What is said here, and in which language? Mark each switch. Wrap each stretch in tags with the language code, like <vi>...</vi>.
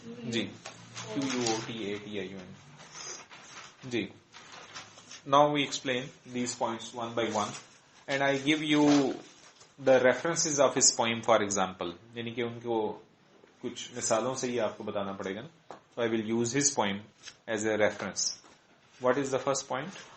<en>जी, QUOTA-TIUN. जी. Now we explain these points one by one, and I give you the references of his poem, for example.</en> <hi>यानी कि उनको कुछ मिसालों से ही आपको बताना पड़ेगा.</hi> <en>So I will use his poem as a reference. What is the first point?</en>